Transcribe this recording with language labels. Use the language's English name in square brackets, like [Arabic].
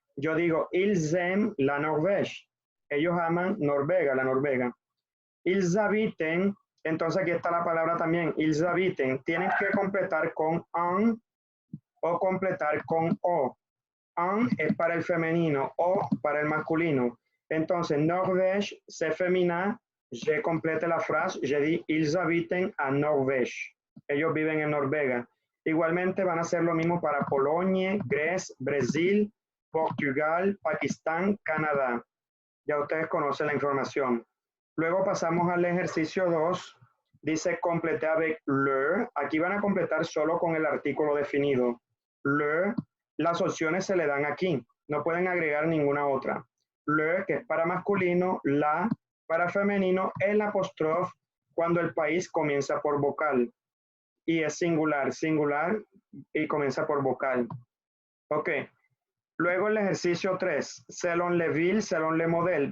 [Spanish] Yo digo, [French] ils aiment la Norvège. [Spanish] Ellos aman Noruega, la Noruega. Ils habitent, entonces aquí está la palabra también, [French] ils habitent. [Spanish] Tienen que completar con un o completar con o. Un es para el femenino, o para el masculino. [French] Entonces, Norvège, c'est féminin. Je complete [Spanish] la frase, [French] je dis, ils habitent à Norvège. [Spanish] Ellos viven en Noruega. Igualmente van a hacer lo mismo para Polonia, Grecia, Brasil, Portugal, Pakistán, Canadá. Ya ustedes conocen la información. Luego pasamos al ejercicio 2. Dice [French] compléter avec le. [Spanish] Aquí van a completar solo con el artículo definido. Le. Las opciones se le dan aquí. No pueden agregar ninguna otra. Le, que es para masculino, la para femenino, el apóstrofe cuando el país comienza por vocal. Y es singular, singular y comienza por vocal. Ok. Luego el ejercicio 3, [French] selon le ville, selon le modèle.